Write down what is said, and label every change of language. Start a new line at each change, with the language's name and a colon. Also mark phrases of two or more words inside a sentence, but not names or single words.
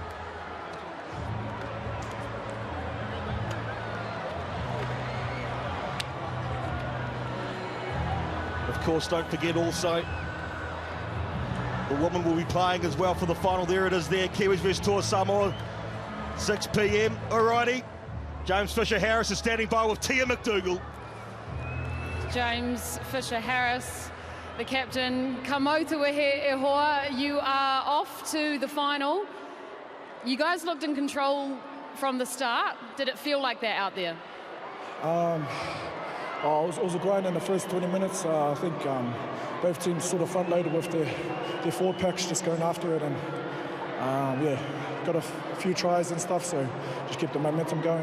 English: Of course, don't forget also, the women will be playing as well for the final. There it is there, Kiwis vs Toa Samoa, 6 p.m. Alrighty, James Fisher-Harris is standing by with Tia McDougall. James Fisher-Harris, the captain.
Māori: Ka mautawehe e hoa,
English: you are off to the final. You guys looked in control from the start. Did it feel like that out there? It was a grind in the first 20 minutes. I think both teams sort of front-loaded with their forward packs just going after it, and yeah, got a few tries and stuff, so just kept the momentum going.